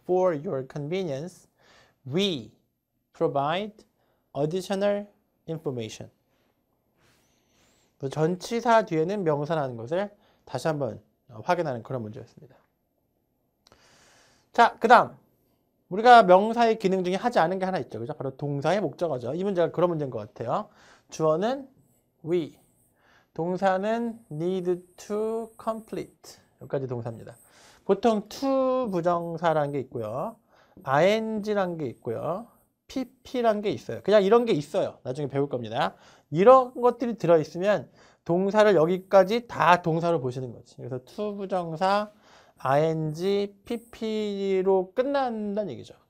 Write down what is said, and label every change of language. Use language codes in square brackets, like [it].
[en] For your convenience, we provide additional information. [ko] 전치사 뒤에는 명사라는 것을 다시 한번 확인하는 그런 문제였습니다. 자, 그 다음 우리가 명사의 기능 중에 하지 않은 게 하나 있죠. 그죠? 바로 동사의 목적어죠. 이 문제가 그런 문제인 것 같아요. 주어는 we, 동사는 [en] need to complete. [ko] 여기까지 동사입니다. 보통 to 부정사라는 게 있고요. ing라는 게 있고요. pp라는 게 있어요. 그냥 이런 게 있어요. 나중에 배울 겁니다. 이런 것들이 들어있으면 동사를 여기까지 다 동사로 보시는 거지. 그래서 to 부정사, ing, pp로 끝난다는 얘기죠.